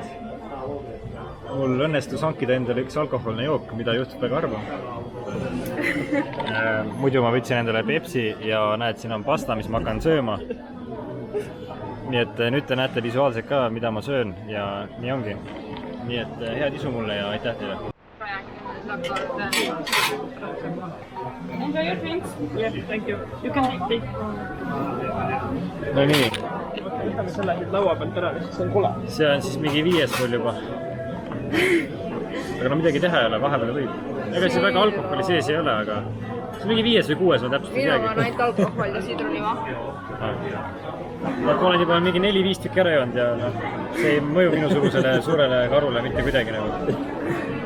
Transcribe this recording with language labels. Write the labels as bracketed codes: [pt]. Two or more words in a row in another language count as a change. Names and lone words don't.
[et] Mul õnnestus hankida endale üks alkoholne jook, mida juhtub väga harva. Muidu ma võtsin endale Pepsi ja näed, siin on pasta, mis ma hakkan sööma. Nii et nüüd te näete visuaalselt ka, mida ma söön ja nii ongi. Nii et head isu mulle ja aitäh teile. [en] Enjoy your drinks. Yeah, thank you. You can take. [et] No nii. Võtame selle laua pealt ära, see on kole. See on siis mingi 5. mul juba. Aga no midagi teha ei ole, vahepeal võib. Ega see väga alkoholi sees ei ole, aga see on mingi 5. või 6. ma täpselt ei teagi. Minu on ainult alkohol ja sidruniva. Ma olen juba mingi 4-5 tükki ära joonud ja see ei mõju minusugusele suurele karule mitte kuidagi nagu.